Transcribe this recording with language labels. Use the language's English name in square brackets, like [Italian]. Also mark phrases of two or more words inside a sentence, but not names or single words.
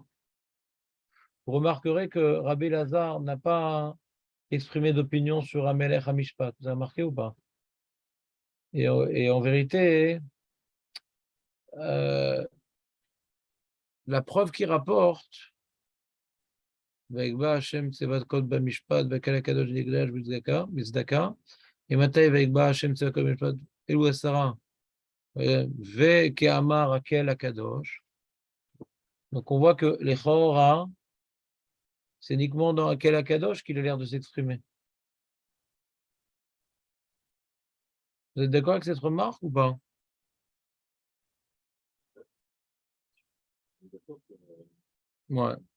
[French] Vous remarquerez que Rabbi Lazare n'a pas exprimé d'opinion sur [Hebrew] Hamelech HaMishpat. [French] Vous avez remarqué ou pas? Et en vérité, la preuve qu'il rapporte, [Hebrew] ויקבע השם צבאות במשפט וקל הקדוש נקדש בצדקה, ומתי ויקבע השם צבאות במשפט אלו 10, וכאמר הקל הקדוש. [French] Donc on voit que les Chorah, c'est uniquement dans [Hebrew] Akel Akadosh [French] qu'il a l'air de s'exprimer. Vous êtes d'accord avec cette remarque ou pas? Ouais.